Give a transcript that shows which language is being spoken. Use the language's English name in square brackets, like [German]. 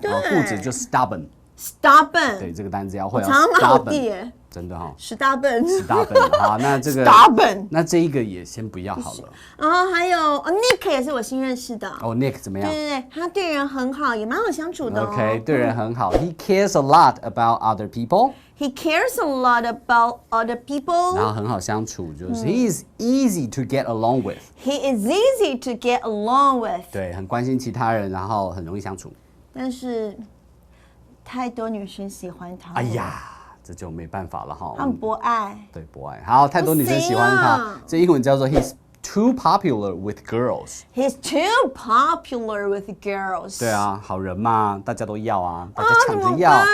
[Chinese] 然后固执就 stubborn。对，这个单词要会。我常常骂我弟耶。真的哈。 [English] stubborn。 [Chinese] 好，那这个 [English] stubborn， [Chinese] 那这一个也先不要好了。然后还有Nick 也是我新认识的。哦 ，Nick 怎么样？对，他对人很好，也蛮好相处的。 OK， 对人很好。 [English] He cares a lot about other people。He cares a lot about other people。 [Chinese] 然后很好相处，就是 [English] He is easy to get along with。 [Chinese] He [English] is easy to get along with。 [Chinese] 对，很关心其他人，然后很容易相处。但是太多女生喜欢他。哎呀，这就没办法了哈。他们博爱。对，博爱。好，太多女生喜欢他，这英文叫做 [English] He's too popular with girls。 He's too popular with girls。 [Chinese] 对啊，好人嘛，大家都要啊，大家抢着要。